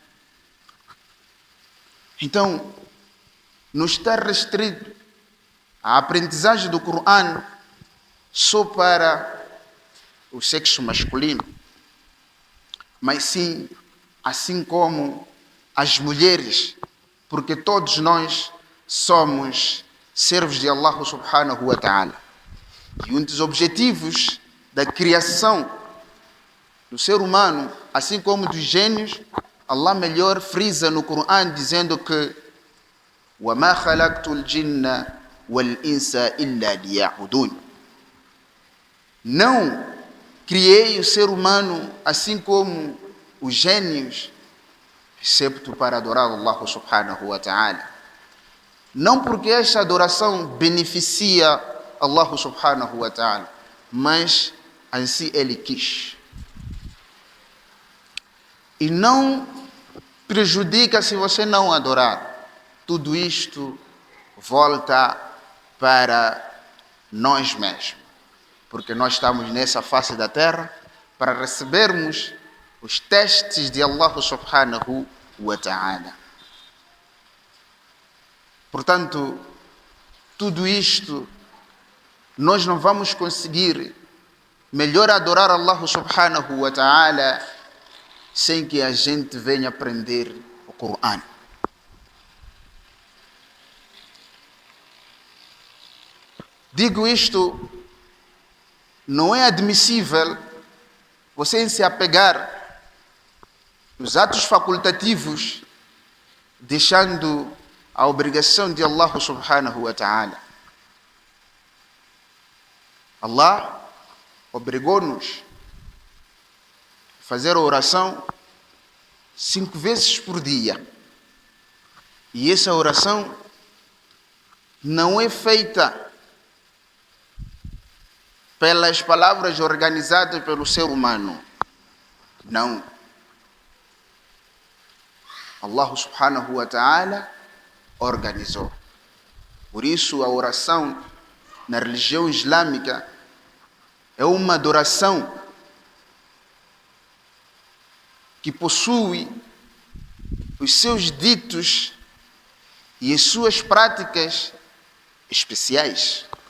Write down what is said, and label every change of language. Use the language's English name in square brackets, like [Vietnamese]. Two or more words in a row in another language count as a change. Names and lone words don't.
[Portuguese] Então, não está restrito a aprendizagem do Coran só para o sexo masculino, mas sim, assim como as mulheres, porque todos nós somos servos de Allah [Arabic] سبحانه وتعالى. [Portuguese] E um dos objetivos da criação do ser humano, assim como dos gênios, Allah melhor frisa no Coran dizendo que [Arabic] وَمَا خَلَقْتُ الْجِنَّ وَالْإِنسَ إِلَّا لِيَعْبُدُونِ. [Portuguese] Não criei o ser humano assim como os gênios, excepto para adorar Allah [Arabic] سبحانه وتعالى. [Portuguese] Não porque esta adoração beneficia Allah [Arabic] سبحانه وتعالى, [Portuguese] mas assim ele quis. E não prejudica se você não adorar. Tudo isto volta para nós mesmos, porque nós estamos nessa face da terra para recebermos os testes de Allah [Arabic] سبحانه وتعالى. [Portuguese] Portanto, tudo isto nós não vamos conseguir melhor adorar Allah [Arabic] سبحانه وتعالى [Portuguese] sem que a gente venha aprender o Coran. Digo isto, não é admissível você se apegar nos atos facultativos, deixando a obrigação de Allah [Arabic] سبحانه وتعالى. [Portuguese] Allah obrigou-nos a fazer a oração 5 vezes por dia. E essa oração não é feita pelas palavras organizadas pelo ser humano. Não. Allah [Arabic] سبحانه وتعالى [Portuguese] organizou. Por isso a oração na religião islâmica é uma adoração que possui os seus ditos e as suas práticas especiais.